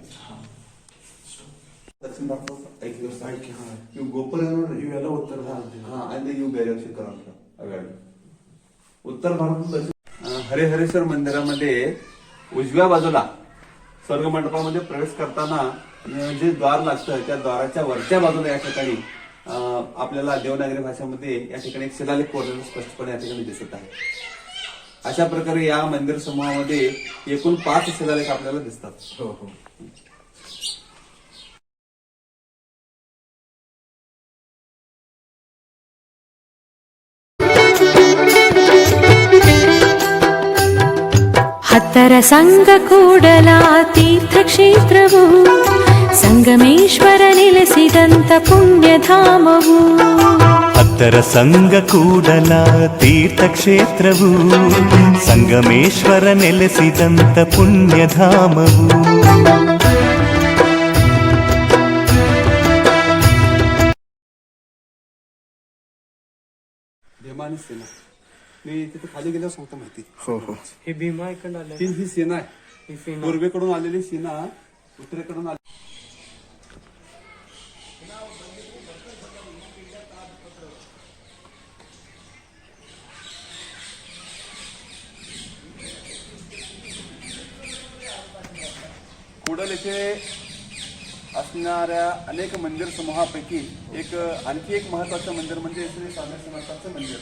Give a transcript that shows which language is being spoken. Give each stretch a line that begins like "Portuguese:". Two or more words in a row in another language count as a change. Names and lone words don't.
Marathi: दक्षिण भारतात ऐक गोपाल याला उत्तर भारत आणि यू बॅरियरशी करा उत्तर भारतात हरिहरेश्वर मंदिरामध्ये उजव्या बाजूला स्वर्ग मंडपामध्ये प्रवेश करताना जे द्वार लागतं त्या द्वाराच्या वरच्या बाजूला या ठिकाणी आपल्याला देवनागरी भाषेमध्ये या ठिकाणी एक शिलालेख कोरलेला स्पष्टपणे या ठिकाणी दिसत आहे. अशा प्रकारे या मंदिर समूहामध्ये एकूण 5 शिलालेख आपल्याला दिसतात.
Kannada: ಹತ್ತರ ಸಂಘ ಕೂಡಲ ತೀರ್ಥಕ್ಷೇತ್ರವು ಸಂಗಮೇಶ್ವರ ನೆಲೆಸಿದಂತ ಪುಣ್ಯಧಾಮವು. ಹತ್ತರ ಸಂಘ ಕೂಡಲ ತೀರ್ಥಕ್ಷೇತ್ರವು ಸಂಗಮೇಶ್ವರ ನೆಲೆಸಿದಂತ ಪುಣ್ಯಧಾಮವು.
Marathi: भीमा आणि सेना मी तिथे खाली गेल्यावर सांगतो माहिती. हे भीमा इकडं आलं. ही सेना आहे, ही सेना. पूर्वेकडून आलेली सेना उत्तरेकडून आली. कुडल येथे असणाऱ्या अनेक मंदिर समूहापैकी आणखी एक महत्वाचं मंदिर म्हणजे श्री स्वामी समर्थांचं मंदिर.